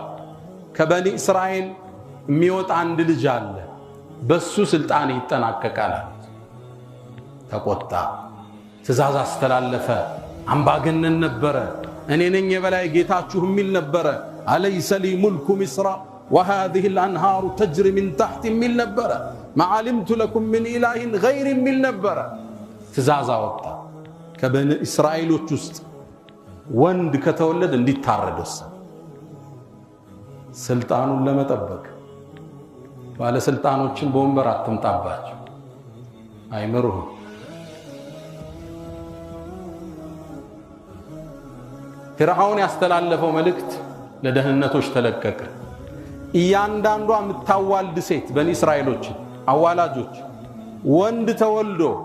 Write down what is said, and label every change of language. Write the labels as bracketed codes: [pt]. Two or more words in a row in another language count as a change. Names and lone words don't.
[am] ከበኒ እስራኤል የሚወጣ አንድ ልጅ አለ፣ በሱ ስልጣን ይጠናቀቃል። ተቆጣ። ትእዛዝ አስተላለፈ። አምባገነን ነበረ። እኔ ነኝ የበላይ ጌታችሁ የሚል ነበረ። [ar] أليس لي ملك مصر وهذه الأنهار تجري من تحت [am] የሚል ነበረ። [ar] ما علمت لكم من إله غير [am] የሚል ነበረ። ትእዛዝ አወጣ። ከበኒ እስራኤሎች ውስጥ ወንድ ከተወለደ እንዲታረድ ወሰነ። ስልጣኑን ለመጠበቅ ባለስልጣኖችን በወንበር አትምጣባቸው፣ አይመሩህም። ፊርዓውን ያስተላለፈው መልእክት ለደህንነቶች ተለቀቀ። እያንዳንዷ የምታዋልድ ሴት በኒ እስራኤሎች አዋላጆች ወንድ ተወልዶ